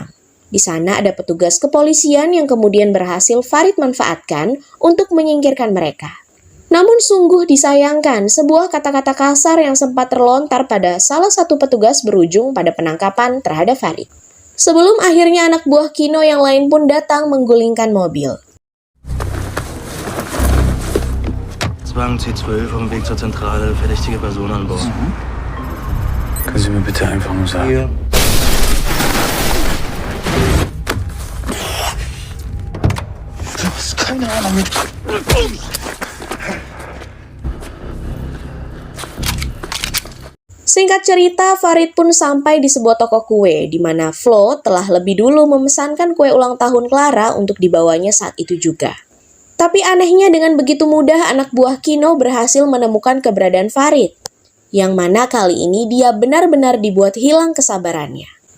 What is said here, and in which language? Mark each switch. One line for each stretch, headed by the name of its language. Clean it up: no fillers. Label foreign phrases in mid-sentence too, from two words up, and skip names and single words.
Indonesian: Di sana ada petugas kepolisian yang kemudian berhasil Farid manfaatkan untuk menyingkirkan mereka. Namun sungguh disayangkan, sebuah kata-kata kasar yang sempat terlontar pada salah satu petugas berujung pada penangkapan terhadap Farid. Sebelum akhirnya anak buah Kino yang lain pun datang menggulingkan mobil.
German: Wagen C12 auf dem Weg zur Zentrale, verdächtige Person an Bord. Können Sie mir bitte einfach nur sagen? Hier. Du hast keine Ahnung mit.
Indonesian: Singkat cerita, Farid pun sampai di sebuah toko kue, di mana Flo telah lebih dulu memesankan kue ulang tahun Clara untuk dibawanya saat itu juga. Tapi anehnya dengan begitu mudah anak buah Kino berhasil menemukan keberadaan Farid, yang mana kali ini dia benar-benar dibuat hilang kesabarannya.